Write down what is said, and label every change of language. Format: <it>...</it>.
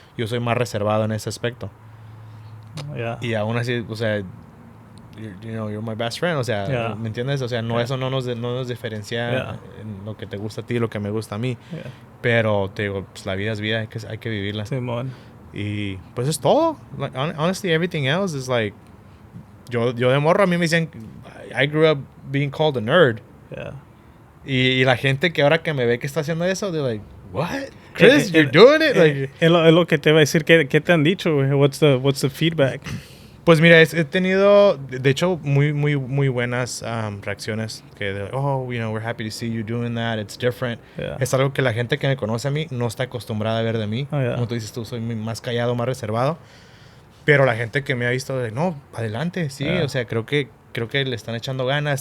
<es>Yo soy más reservado en ese aspecto. Y aún así, o sea,</es> <en>you're my best friend,</en> <es>o sea, ¿me entiendes? O sea, eso no nos diferencia en lo que te gusta a ti y lo que me gusta a mí. Pero te digo, pues la vida es vida, hay que vivirla. Simón. Y pues es todo.</es> <en>Like, honestly, everything else is like,</en> <es>yo de morro a mí me decían,</es> <en>I grew up being called a nerd. Yeah.</en> <es>Y la gente que ahora que me ve que está haciendo eso,</es> <en>they're like, what? Chris, you're doing it? Like,</en> <es>es lo que te iba a decir. ¿Qué te han dicho?</es> <en>What's the feedback?</en> <es>Pues mira, he tenido, de hecho, muy buenas reacciones.</es> <en>Que, like, oh, we're happy to see you doing that. It's different. Yeah.</en> <es>Es algo que la gente que me conoce a mí no está acostumbrada a ver de mí. Como tú dices, soy más callado, más reservado. Pero la gente que me ha visto, no, adelante, sí. O sea, creo que le están echando ganas.</es>